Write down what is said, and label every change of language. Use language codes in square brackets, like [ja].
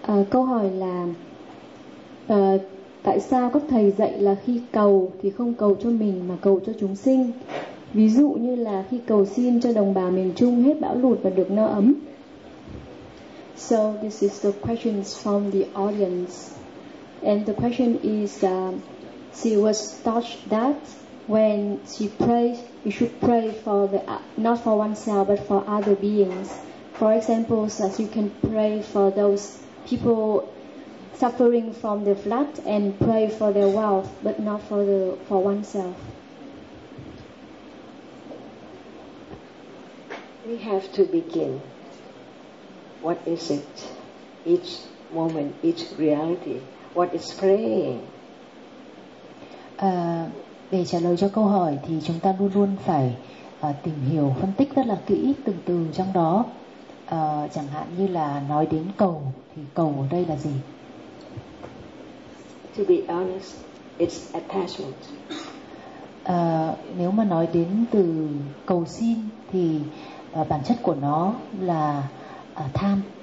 [vi] Câu hỏi là tại sao các thầy dạy là khi cầu thì không cầu cho mình mà cầu cho chúng sinh? Ví dụ như là khi cầu xin cho đồng bào miền Trung hết bão lụt và được no ấm. [en] So this is the questions from the audience, and the question is, she was taught that when she prays, you should pray for the not for oneself but for other beings. For example, as you can pray for those people suffering from the flood and pray for their wealth, but not for the for oneself. We have to begin. What is it? Each moment, each reality. What is praying? [vi] Để trả lời cho câu hỏi thì chúng ta luôn luôn phải tìm hiểu, phân tích rất là kỹ từng từ trong đó. Chẳng hạn như là nói đến cầu thì cầu ở đây là gì? [en] To be honest, it's attachment. [vi] Nếu mà nói đến từ cầu xin thì bản chất của nó là tham.